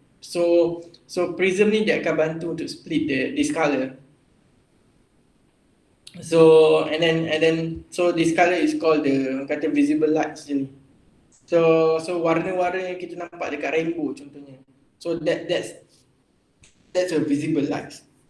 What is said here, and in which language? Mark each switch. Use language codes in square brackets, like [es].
[ms] So prism ni dia akan bantu untuk [en] split this color. So and then so this color is called the kata visible light actually. [ms] So warna-warna yang kita nampak dekat rainbow contohnya. [en] So that's a visible light.